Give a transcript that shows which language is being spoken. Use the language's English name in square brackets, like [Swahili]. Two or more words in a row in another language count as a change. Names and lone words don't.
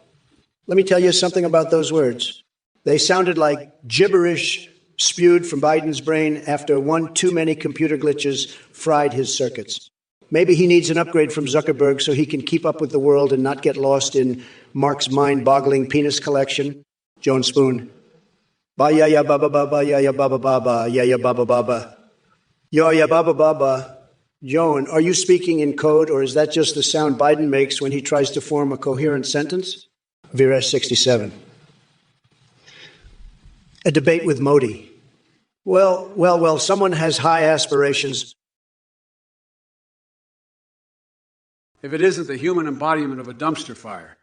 [English] Let me tell you something about those words. They sounded like gibberish spewed from Biden's brain after one too many computer glitches fried his circuits. Maybe he needs an upgrade from Zuckerberg so he can keep up with the world and not get lost in Mark's mind-boggling penis collection. Joan Spoon. Ba ya ya ba ba ba ba ya ya ba ba ba ba ya ya ba ba ba ba. Yo ya ba ba ba ba. Joan, are you speaking in code, or is that just the sound Biden makes when he tries to form a coherent sentence? Viresh 67. A debate with Modi. Well, someone has high aspirations. If it isn't the human embodiment of a dumpster fire.